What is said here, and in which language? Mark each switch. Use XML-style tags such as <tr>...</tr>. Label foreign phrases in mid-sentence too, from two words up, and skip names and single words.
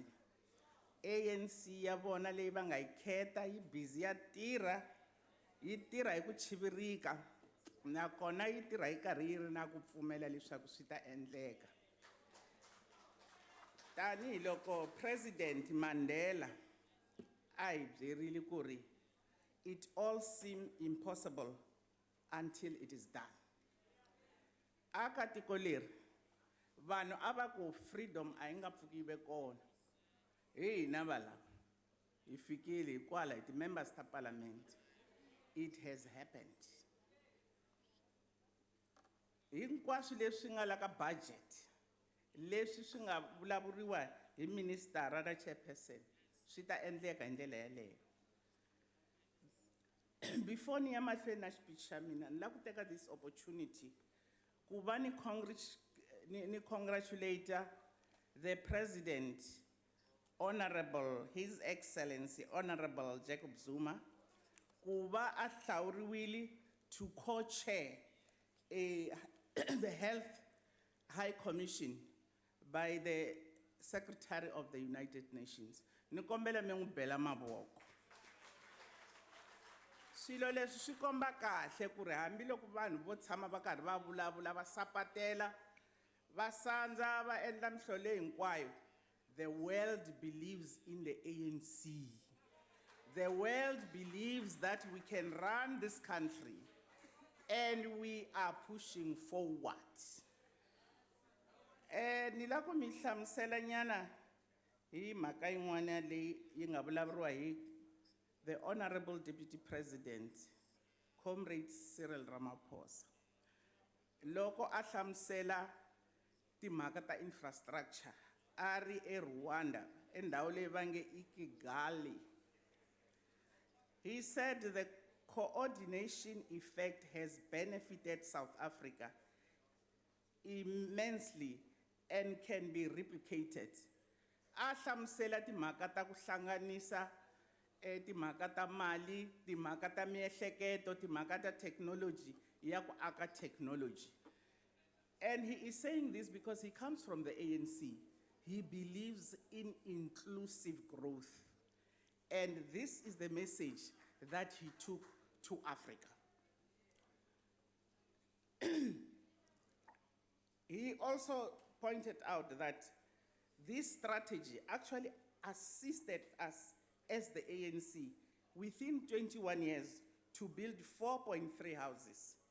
<ts>ANC ya vona leyi va nga yi kheta yi busy ya tirha, yi tirha hi ku chivirika, nakona yi tirha yi karhi yi ri na ku pfumela leswaku swi ta endleka. Tanihi loko President Mandela a hi byerile ku ri</ts> <en>it all seems impossible until it is done.</en> <ts>Aka tiko leri vanhu a va ku freedom a yi nga pfuki yi ve kona. Hina valava hi fikile hikwala hi ti-members ta parliament.</ts> <en>It has happened.</en> <ts>Hinkwaswo leswi nga la ka budget, leswi swi nga vulavuriwa hi minister na chairperson, swi ta endleka hi ndlela yaleyo.</ts> <en>Before</en> <ts>ni ya mahlweni na speech xa mina, ni la ku teka</ts> <en>this opportunity</en> <ts>ku va ni</ts> <en>congratulate the President, Honorable His Excellency Honorable Jacob Zuma,</en> <ts>ku va a hlawuriwile</ts> <en>to co-chair the Health High Commission by the Secretary of the United Nations.</en> <ts>Ni kombela mi n'wi bela mavoko. Swilo leswi swi komba kahle ku ri hambiloko vanhu vo tshama va karhi va vulavula va sapatela va sandza va endla mihlolo hinkwayo,</ts> <en>the world believes in the ANC. The world believes that we can run this country and we are pushing forward.</en> <ts>Nilako mi hlamusela nyana hi mhaka yin'wana leyi yi nga vulavuriwa hi</ts> <en>the Honorable Deputy President,</en> <ts>Comrade Cyril Ramaphosa. Loko a hlamusela timhaka ta infrastructure, a ri eRwanda, endhawu leyi va nge i Kigali.</ts> <en>He said the coordination effect has benefited South Africa immensely and can be replicated.</en> <ts>A hlamusela timhaka ta ku hlanganisa timhaka ta mali, timhaka ta miehleketo, timhaka ta technology, ya ku aka technology.</ts> <en>And he is saying this because he comes from the ANC. He believes in inclusive growth. And this is the message that he took to Africa. He also pointed out that this strategy actually assisted us as the ANC within 21 years to build 4.3 houses.</en>